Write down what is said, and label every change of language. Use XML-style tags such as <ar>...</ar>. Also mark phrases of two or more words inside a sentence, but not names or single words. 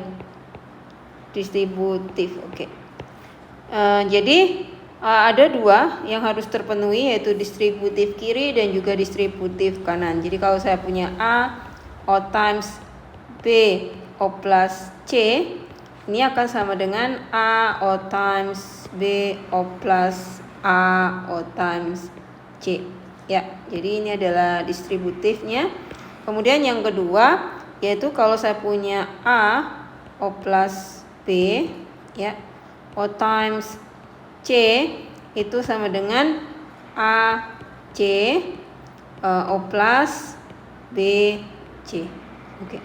<id>Distributif. Oke. Jadi ada dua yang harus terpenuhi, yaitu distributif kiri dan juga distributif kanan. Jadi kalau saya punya A O times B O plus C, ini akan sama dengan A O times B O plus A O times C ya. Jadi ini adalah distributifnya. Kemudian yang kedua yaitu kalau saya punya A O plus B ya, O times C itu sama dengan A C O plus B C. Oke.</id>